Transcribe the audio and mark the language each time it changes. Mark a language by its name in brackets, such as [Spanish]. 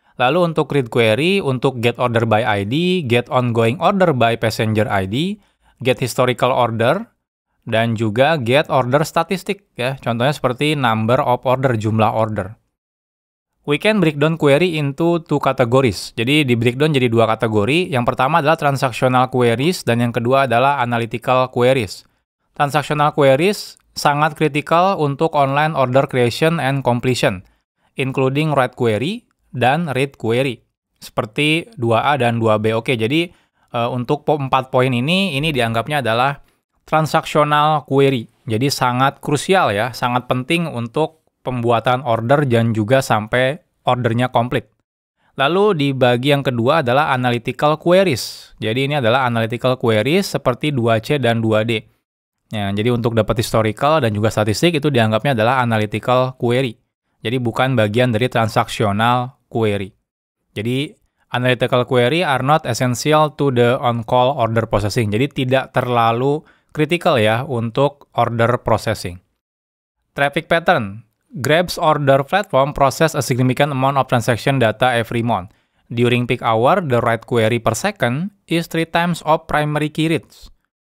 [Indonesian] Lalu untuk read query, untuk get order by ID, get ongoing order by passenger ID, get historical order, dan juga get order statistik ya. Contohnya seperti number of order, jumlah order. [English] We can break down query into 2 categories. [Indonesian] Jadi di breakdown jadi 2 kategori. Yang pertama adalah transactional queries dan yang kedua adalah analytical queries. [English] Transactional queries [Indonesian] sangat kritikal untuk [English] online order creation and completion, including write query dan read query. [Indonesian] Seperti 2A dan 2B. Oke, jadi untuk 4 poin ini dianggapnya adalah transactional query. Jadi sangat krusial ya, sangat penting untuk pembuatan order dan juga sampai ordernya komplit. Lalu di bagian kedua adalah analytical queries. Jadi ini adalah analytical queries seperti 2C dan 2D. Ya, jadi untuk dapat historical dan juga statistik itu dianggapnya adalah analytical query. Jadi bukan bagian dari transactional query. Jadi [English] analytical query are not essential to the on-call order processing. [Indonesian] Jadi tidak terlalu kritikal ya untuk order processing. [English] Traffic pattern. Grab's order platform process a significant amount of transaction data every month. During peak hour, the write query per second is 3 times of primary key reads.